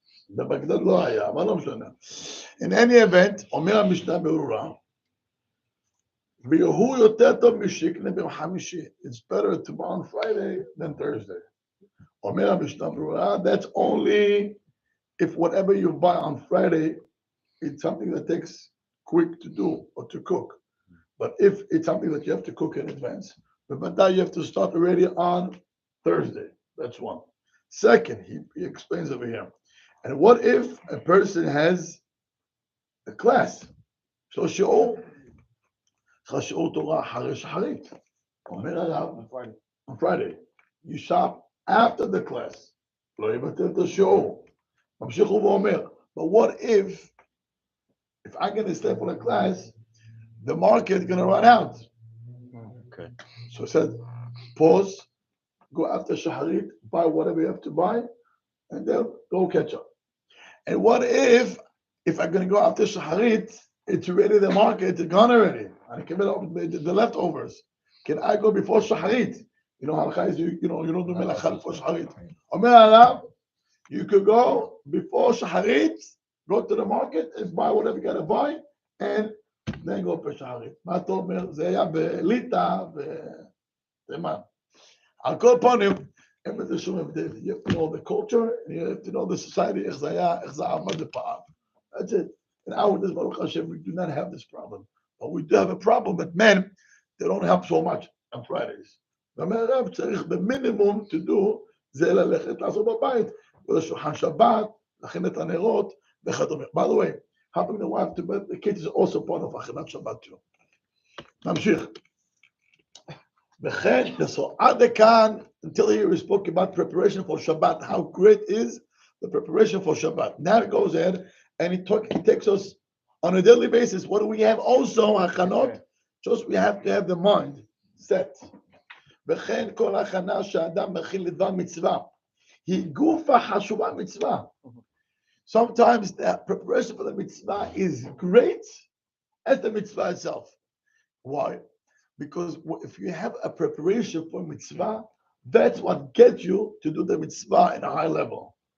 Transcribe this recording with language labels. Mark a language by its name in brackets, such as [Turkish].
[Hebrew] בבגדד לא היה, אבל לא משנה. [English] In any event, [Hebrew] אומר המשנה ברורה, והוא יותר טוב משיקנה ביום חמישי. [English] It's better to buy on Friday than Thursday. [Hebrew] אומר המשנה ברורה, [English] that's only if whatever you buy on Friday, it's something that takes quick to do or to cook. But if it's something that you have to cook in advance, but you have to start already on Thursday. That's one. Second, he explains over here. And what if a person has a class? [Hebrew] So שיעור תורה אחרי שחרית. אומר עליו, [English] on Friday. You shop after the class. [Hebrew] לא יבטל את השיעור. ממשיך הוא ואומר, [English] but what if I'm going to stay for the class, the market is going to run out. Okay. So he said, pause, go after Shaharit, buy whatever you have to buy, and then go catch up. And what if I'm going to go after Shaharit, it's already the market, it's gone already. I can get the leftovers. Can I go before Shaharit? You know, halakha is you don't do melacha before Shaharit. [Hebrew] Omer alav, [English] you could go before Shaharit, go to the market and buy whatever you got to buy, and then go for Shaharit. [Hebrew] מה אתה אומר? זה היה בליטא ותימן. על כל פנים, אין בזה שום הבדל. [English] You have to know the culture, and you have to know the society, [Hebrew] איך זה היה, איך זה עבד ופעל. [English] That's it. In our days, Baruch Hashem, we do not have this problem. But we do have a problem that men, they don't help so much on Fridays. [Hebrew] והמערב צריך במינימום [English] to do, [Hebrew] זה ללכת לעשות בבית, ולשולחן שבת, להכין את הנרות, וכדומה. [English] By the way, helping the wife to bed, the kids is also part of הכנת שבת too. נמשיך. וכן, so [Hebrew] עד לכאן, [English] until here we spoke about preparation for Shabbat, how great is the preparation for Shabbat. Now it goes ahead, and he takes us on a daily basis. What do we have also, הכנות? Just we have to have the mind set. [Hebrew] וכן כל הכנה שהאדם מכין לדבר מצווה, היא גופה חשובה מצווה. [English] Sometimes the preparation for the mitzvah is great as the mitzvah itself. Why? Because if you have a preparation for mitzvah, that's what gets you to do the mitzvah in a high level.